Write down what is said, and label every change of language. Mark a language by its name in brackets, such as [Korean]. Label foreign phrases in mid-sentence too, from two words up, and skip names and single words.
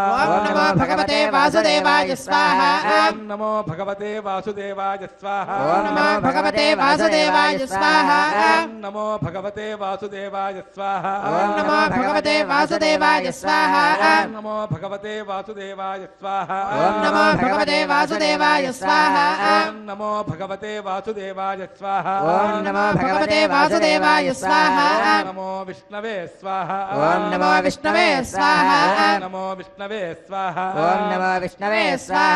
[Sanskrit] ॐ नमो भगवते वासुदेवाय स्वाहा ॐ नमो भगवते वासुदेवाय स्वाहा ॐ नमो भगवते वासुदेवाय स्वाहा ॐ नमो भगवते वासुदेवाय स्वाहा ॐ नमो भगवते वासुदेवाय स्वाहा ఓం నమో భగవతే వాసుదేవాయ స్వాహ ఓం నమో భగవతే వాసుదేవాయ స్వాహ ఓం నమో భగవతే వాసుదేవాయ స్వాహ ఓం నమో భగవతే వాసుదేవాయ స్వాహ ఓం నమో విష్ణవే స్వాహ ఓం నమో విష్ణవే స్వాహ ఓం నమో విష్ణవే స్వాహ ఓం నమో విష్ణవే స్వాహ